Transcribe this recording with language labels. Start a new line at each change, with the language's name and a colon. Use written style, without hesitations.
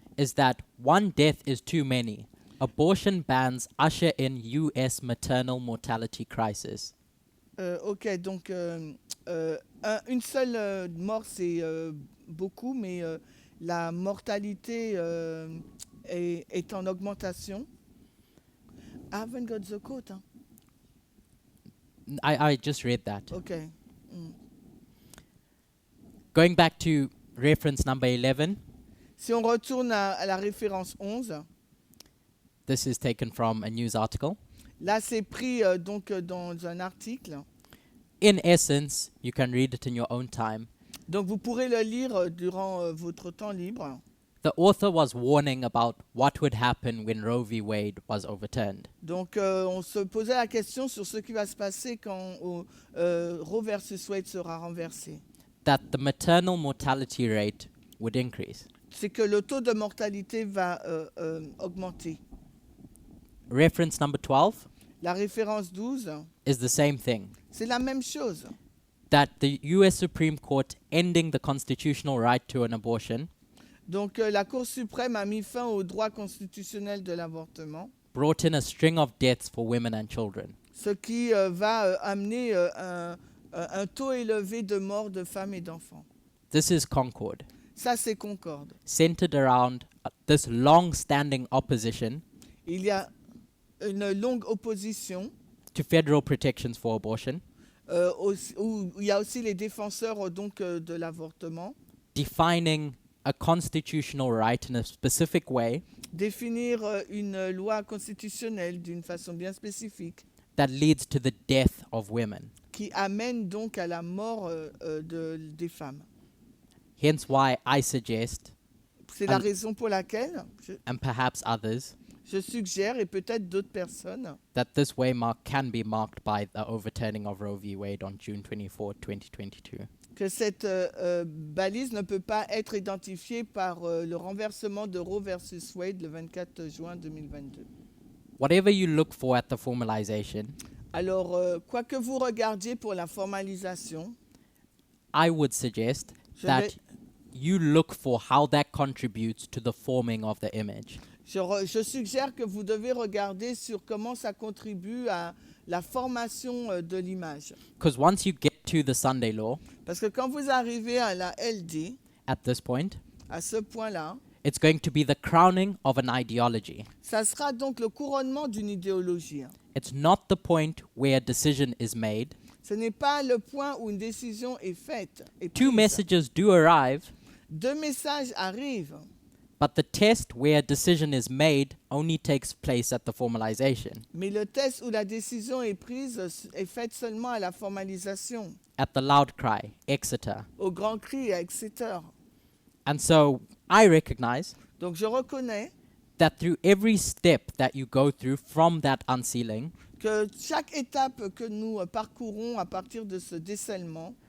English: is that one death is too many. Abortion bans usher in U.S. maternal mortality crisis.
French: ok, donc une seule mort c'est beaucoup, mais la mortalité est en augmentation.
English: I haven't got the quote. Hein. I just read that. Ok. Going back to reference number 11,
French: Si on retourne à la référence 11,
English: this is taken from a news article.
French: là c'est pris donc dans un article.
English: In essence, you can read it in your own time.
French: Donc vous pourrez le lire durant votre temps libre.
English: The author was warning about what would happen when Roe v. Wade was overturned.
French: Donc on se posait la question sur ce qui va se passer quand Roe versus Wade sera renversé.
English: That the maternal mortality rate would increase.
French: C'est que le taux de mortalité va augmenter.
English: Reference number 12
French: La référence 12,
English: is the same thing.
French: c'est la même chose.
English: That the US Supreme Court ending the constitutional right to an abortion
French: Donc la Cour suprême a mis fin au droit constitutionnel de l'avortement,
English: brought in a string of deaths for women and children.
French: ce qui va amener un taux élevé de morts de femmes et d'enfants.
English: This is Concord,
French: Ça, c'est Concorde.
English: centered around this long-standing opposition
French: Il y a une longue opposition
English: to federal protections for abortion,
French: où il y a aussi les défenseurs donc, de l'avortement,
English: defining a constitutional right in a specific way
French: définir une loi constitutionnelle d'une façon bien spécifique
English: that leads to the death of women.
French: qui amène donc à la mort des femmes.
English: Hence why I suggest,
French: C'est la
English: And-
French: raison pour laquelle
English: and perhaps others,
French: je suggère, et peut-être d'autres personnes,
English: that this waymark can be marked by the overturning of Roe v. Wade on June 24, 2022.
French: que cette balise ne peut pas être identifiée par le renversement de Roe versus Wade le 24 juin 2022.
English: Whatever you look for at the formalization,
French: Alors, quoi que vous regardiez pour la formalisation,
English: I would suggest
French: je,
English: that
French: vais-
English: you look for how that contributes to the forming of the image.
French: je suggère que vous devez regarder sur comment ça contribue à la formation de l'image.
English: Because once you get to the Sunday law,
French: Parce que quand vous arrivez à la LD,
English: at this point,
French: à ce point-là,
English: it's going to be the crowning of an ideology.
French: ça sera donc le couronnement d'une idéologie.
English: It's not the point where a decision is made.
French: Ce n'est pas le point où une décision est faite. Est
English: Two
French: prise.
English: messages do arrive,
French: 2 messages arrivent,
English: but the test where a decision is made only takes place at the formalization,
French: mais le test où la décision est prise est faite seulement à la formalisation,
English: at the loud cry, Exeter.
French: au grand cri, etc.
English: And so I recognize Donc je reconnais that through every step that you go through from that unsealing,
French: que chaque étape que nous parcourons à partir de ce décèlement,